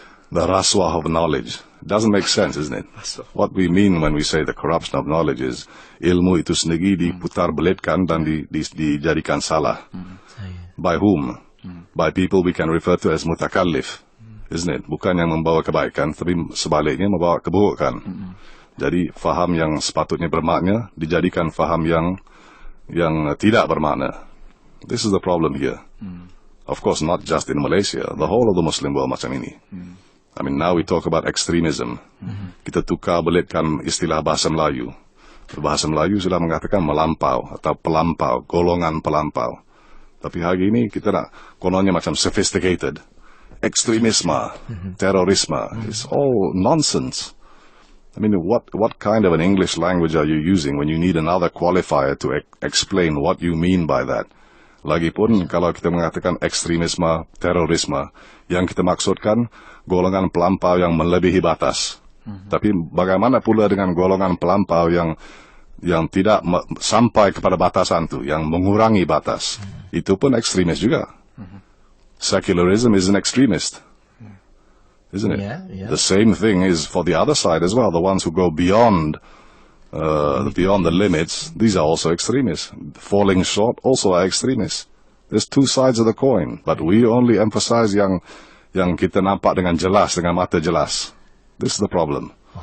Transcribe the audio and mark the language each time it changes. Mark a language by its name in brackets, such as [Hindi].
[English] the raswa of knowledge. It doesn't make sense, isn't it? What we mean when we say the corruption of knowledge is [Malay] ilmu itu sendiri diputar belitkan dan dijadikan salah. [English] By whom? By people we can refer to as mutakallif, isn't it? [Malay] Bukan yang membawa kebaikan, tapi sebaliknya membawa keburukan. Jadi faham yang sepatutnya bermakna dijadikan faham yang tidak bermakna. [English] This is the problem here. Of course, not just in Malaysia, the whole of the Muslim world [Malay] macam ini. [English] I mean, now we talk about extremism. [Malay] Kita tukar belitkan istilah bahasa Melayu. Bahasa Melayu sudah mengatakan melampau atau pelampau, golongan pelampau. Tapi hari ini kita nak kononnya macam sophisticated. Ekstremisme, terorisme, [English] it's all nonsense. I mean, what kind of an English language are you using when you need another qualifier to explain what you mean by that? [Malay] Lagipun kalau kita mengatakan ekstremisme, terorisme, yang kita maksudkan golongan pelampau yang melebihi batas. Tapi bagaimana pula dengan golongan pelampau yang tidak sampai kepada batasan itu, yang mengurangi batas? Itu pun ekstremis juga. [English] Secularism is an extremist, isn't it? Yeah. The same thing is for the other side as well. The ones who go beyond the limits, these are also extremists. Falling short also are extremists. There's two sides of the coin, but we only emphasize [Malay] yang kita nampak dengan jelas, dengan mata jelas. [English] This is the problem.